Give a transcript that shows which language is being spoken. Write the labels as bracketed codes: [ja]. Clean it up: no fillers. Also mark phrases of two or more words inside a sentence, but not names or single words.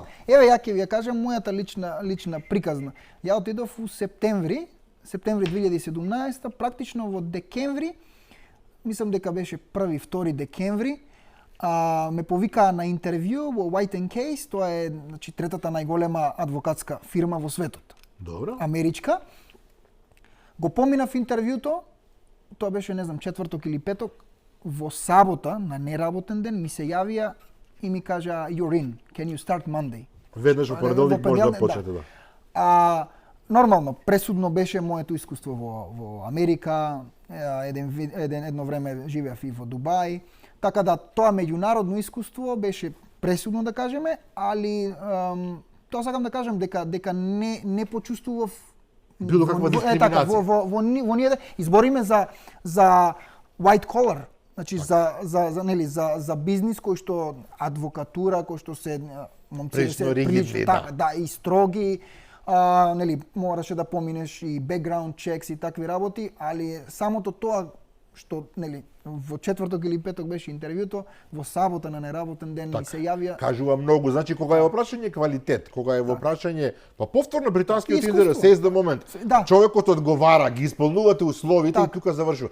[mk] Еве ја ќе ви кажам мојата лична приказна. Ја отидов во септември 2017, практично во декември, мислам дека беше 1-2 декември, ме повикаа на интервју во White & Case, тоа е значи третата најголема адвокатска фирма во светот. Добро. Америчка. Го поминав интервјуто, тоа беше не знам четврток или петок, во сабота на неработен ден ми се јавија и ми кажа [en] you're in, can you start Monday? [mk] Веднаш во понеделник може да почнете, да. Нормално, пресудно беше моето искуство во Америка, едно време живеав и во Дубај, така да тоа меѓународно искуство беше пресудно да кажеме, али тоа сакам да кажам дека не почувствував било каква дискриминација. Во ние избориме за [en] white collar, [mk] значи за бизнис кој што адвокатура, кој што се момци се прилично да и строги, нели мораше да поминеш и [en] background checks [mk] и такви работи, али самото тоа што нели во четврток или петок беше интервјуто, во сабота на неработен ден ми се јавија. Кажува многу, значи кога е во прашање квалитет, кога е во прашање, па повторно британскиот интерес се до момент. Да. Човекот одговара, ги исполнувате условите и тука завршува.